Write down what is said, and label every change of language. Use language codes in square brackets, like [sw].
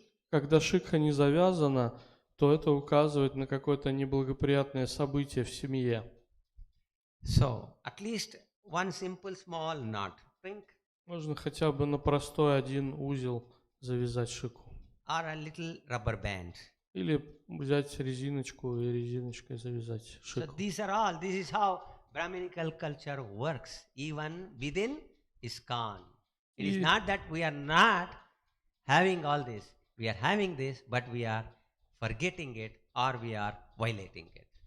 [ru] Когда шикха не завязана, то это указывает на какое-то неблагоприятное событие в семье. [en] So, at least one simple small knot, pink, [ru] Можно хотя бы на простой один узел завязать шику. [en] or a little rubber band. [ru] Или взять резиночку и резиночкой завязать [en] So [ru] шику. [en] this is how Brahmanical culture works, even within ISKCON. It is Ye- not that we are not having all this. We are having this, but we are forgetting it or we are violating it.